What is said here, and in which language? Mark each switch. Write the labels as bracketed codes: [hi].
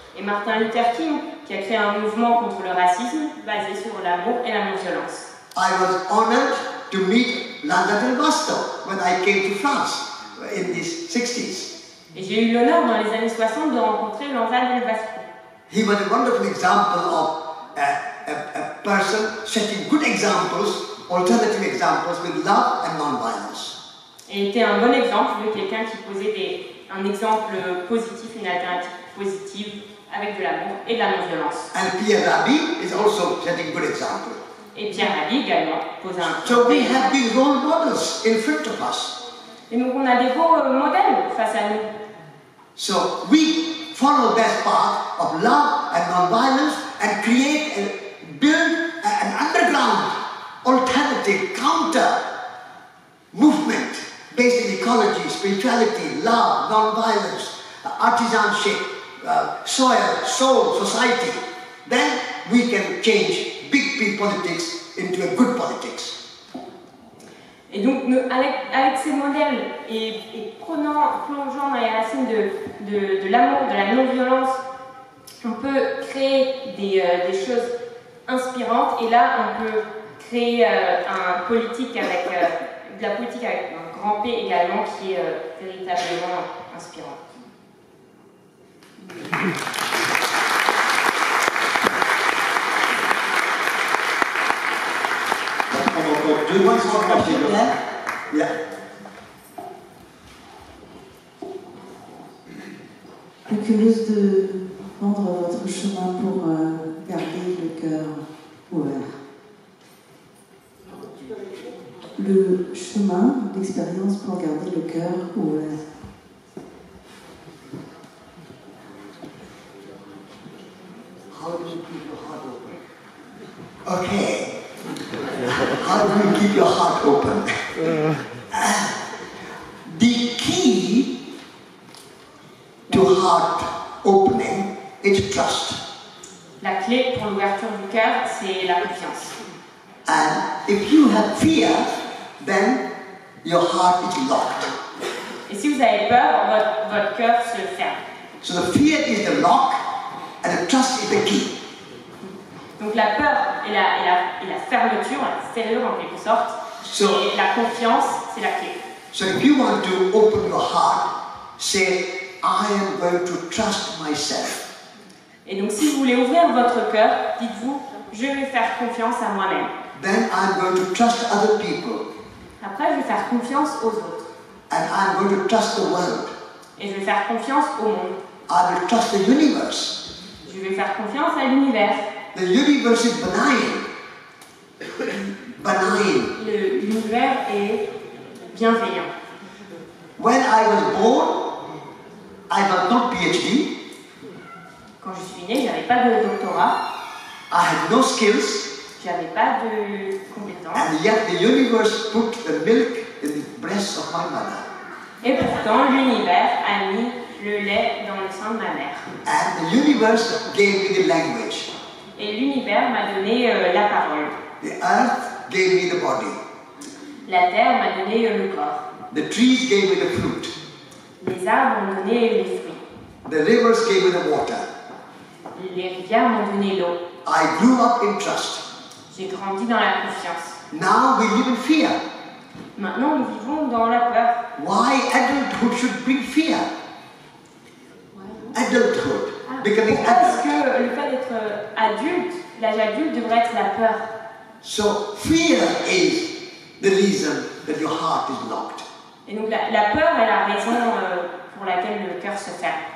[fr] Et Martin Luther King qui a créé un mouvement contre le racisme basé sur l'amour et la non-violence. [en] I was honored to meet Landa del Vasto when I came to France in the 60s. [fr] Et j'ai eu l'honneur dans les années 60 de rencontrer Landa del Vasto. [en] He was a wonderful example of a person setting good examples, alternative examples with love and non-violence. [fr] Et était un bon exemple de quelqu'un qui posait un exemple positif, une alternative positive avec de l'amour et de la non-violence. [en] And Pierre Rabhi is also setting good example. [fr] Et Pierre Rabhi également pose un. [en] So we have these role models in front of us. [fr] Et donc on a des beaux modèles face à nous. [en] So we follow that path of love and non-violence and create and build an underground alternative counter movement based in ecology, spirituality, love, non-violence, artisanship, soil, soul, society. Then we can change big P politics into a good politics. [fr] Et donc, avec ces modèles et plongeant dans les racines de l'amour, de la non-violence, on peut créer des choses inspirantes. Et là, on peut créer de la politique avec un grand P également qui est véritablement inspirant. Deux mois sans café. Yeah. Curieuse prendre votre chemin pour garder le cœur ouvert. Le chemin d'expérience pour garder le cœur ouvert. [en] How do you keep your heart open? Okay. How do you keep your heart open? The key to heart opening is trust. [fr] La clé pour l'ouverture du cœur, c'est la confiance. [en] And if you have fear, then your heart is locked. [fr] Et si vous avez peur, votre cœur se ferme. [en] So the fear is the lock and the trust is the key. [fr] Donc la peur et la fermeture, la serrure en quelque sorte, et la confiance, c'est la clé. [en] So if you want to open your heart, say, I am going to trust myself. [fr] Et donc si vous voulez ouvrir votre cœur, dites-vous, je vais faire confiance à moi-même. [en] Then I'm going to trust other people. [fr] Après, je vais faire confiance aux autres. [en] And I'm going to trust the world. [fr] Et je vais faire confiance au monde. [en] I will trust the universe. [fr] Je vais faire confiance à l'univers. [en] The universe is benign. Benign. [fr] L'univers est bienveillant. [en] When I was born, I was not PhD. [fr] Quand je suis née, j'avais pas de doctorat. [en] I had no skills. [fr] J'avais pas de compétences. [en] And yet the universe put the milk in the breast of my mother. [fr] Et pourtant, l'univers a mis le lait dans le sein de ma mère. [en] And the universe gave me the language. [fr] Et l'univers m'a donné la parole. [en] The earth gave me the body. [fr] La terre m'a donné le corps. [en] The trees gave me the fruit. [fr] Les arbres m'ont donné les fruits. [en] The rivers gave me the water. [fr] Les rivières m'ont donné l'eau. [en] I grew up in trust. [fr] J'ai grandi dans la confiance. [en] Now we live in fear. [fr] Maintenant, nous vivons dans la peur. [en] Why adulthood should bring fear? Adulthood, becoming [fr] Parce [en] adult. [fr] que le fait d'être adulte, l'âge adulte devrait être la peur. [en] So fear is the reason that your heart is locked. [fr] Et donc la peur est la raison pour laquelle le cœur se ferme.